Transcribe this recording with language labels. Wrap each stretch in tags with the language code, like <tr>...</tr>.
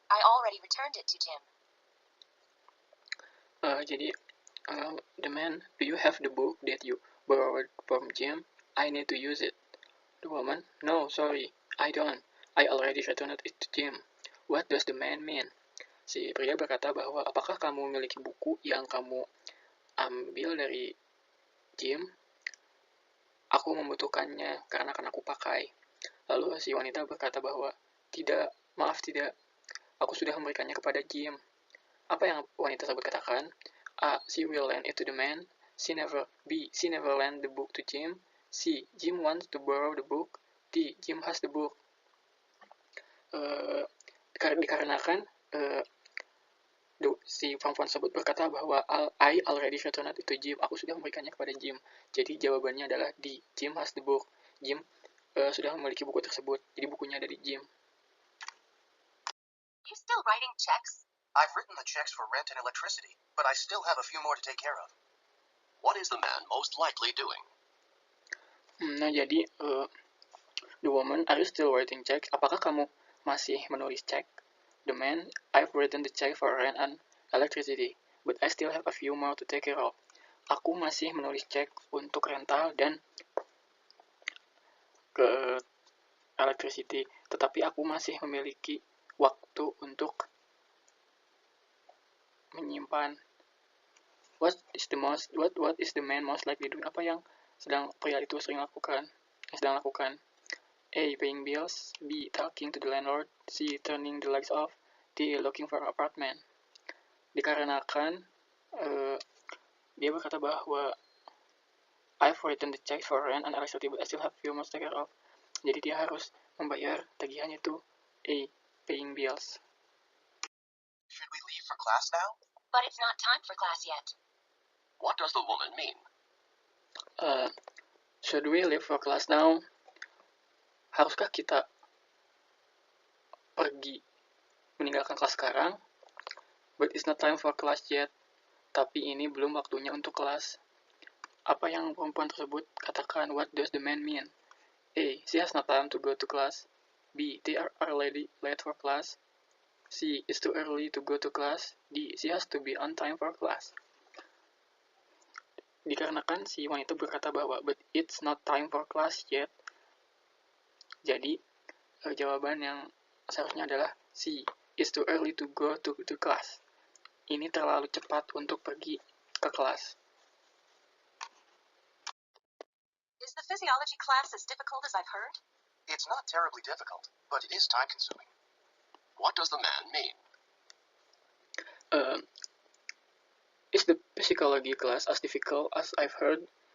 <en>I already returned it to Jim.</en> <id>Jadi</id> <en>the man, "Do you have the book that you borrowed from Jim? I need to use it." The woman, "No, sorry, I don't. I already returned it to Jim." What does the man mean?</en> <id>Si pria berkata bahwa, "Apakah kamu memiliki buku yang kamu ambil dari Jim? Aku membutuhkannya karena akan aku pakai." Lalu si wanita berkata bahwa, "Tidak, maaf tidak. Aku sudah memberikannya kepada Jim." Apa yang wanita tersebut katakan? A.</id> <en>She will lend it to the man. B. She never lent the book to Jim. C. Jim wants to borrow the book. D. Jim has the book.</en> <id>Dikarenakan si perempuan tersebut berkata bahwa</id> <en>I already returned it to Jim.</en> <id>Aku sudah memberikannya kepada Jim. Jadi jawabannya adalah D.</id> <en>Jim has the book.</en> <id>Jim sudah memiliki buku tersebut. Jadi bukunya ada di Jim.</id> <en>You still writing checks? I've written the checks for rent and electricity, but I still have a few more to take care of. What is the man most likely doing?</en> <id>Nah, jadi</id> <en>the woman, "Are you still writing check?"</en> <id>Apakah kamu masih menulis cek?</id> <en>The man, "I've written the check for rent and electricity, but I still have a few more to take care of."</en> <id>Aku masih menulis cek untuk rental dan ke electricity, tetapi aku masih memiliki waktu untuk menyimpan.</id> <en>What is the man most likely doing?</en> <id>Apa yang sedang pria itu sedang lakukan?</id> <en>A. Paying bills. B. Talking to the landlord. C. Turning the lights off. D. Looking for an apartment.</en> <id>Dikarenakan dia berkata bahwa</id> <en>I've written the check for rent and electricity, but I still have few more to take care of.</en> <id>Jadi dia harus membayar tagihannya itu.</id> <en>A. Paying bills. Should we leave for class now? But it's not time for class yet. What does the woman mean? Should we leave for class now?</en> <id>Haruskah kita pergi meninggalkan kelas sekarang?</id> <en>But it's not time for class yet.</en> <id>Tapi ini belum waktunya untuk kelas. Apa yang perempuan tersebut katakan?</id> <en>What does the man mean? A. She has no time to go to class. B. They are already late for class. C. It's too early to go to class. D. She has to be on time for class.</en> <id>Dikarenakan si wanita berkata bahwa</id> <en>but it's not time for class yet,</en> <id>jadi Jawaban yang seharusnya adalah C.</id> <en>It's too early to go to class.</en> <id>Ini terlalu cepat untuk pergi ke kelas.</id> <en>Is the physiology class as difficult as I've heard? It's not terribly difficult, but it is time-consuming. What does the man mean? Is the psychology class as difficult as I've heard?</en>